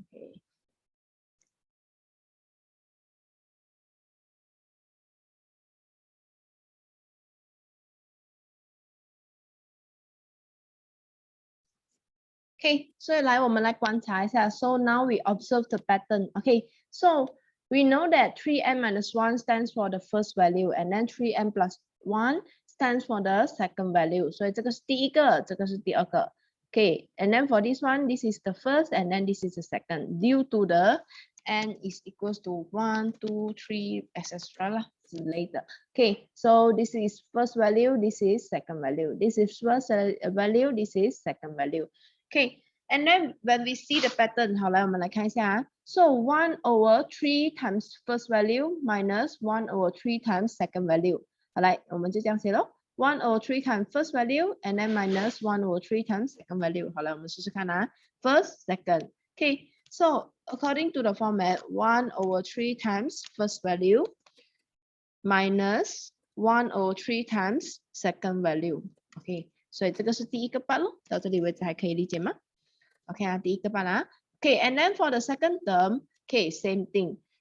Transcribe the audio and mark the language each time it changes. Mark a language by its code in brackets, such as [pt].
[zh] OK。 Okay, 所以来我们来观察一下。 [en] So now we observe the pattern. Okay, so we know that 3n minus 1 stands for the first value, and then 3n plus 1 stands for the second value. [zh] 所以这个是第一个，这个是第二个。 [en] Okay, and then for this one, this is the first, and then this is the second, due to the n is equals to 1, 2, 3, etc. lah, later. Okay, so this is first value, this is second value, this is first value, this is second value. Okay, and then when we see the pattern, [zh] 好，来我们来看一下啊。 [en] So 1/3 times first value minus 1/3 times second value。 [zh] 好，来我们就这样写咯。 [en] 1/3 times first value and then minus 1/3 times second value。 [zh] 好了，我们试试看啊。 [en] First, second. Okay, so according to the format, 1/3 times first value minus 1/3 times second value. [zh] Okay, 所以这个是第一个 part 咯。到这里为止还可以理解吗？ Okay 啊，第一个 part 啊。 [en] Okay, and then for the second term, okay, same thing.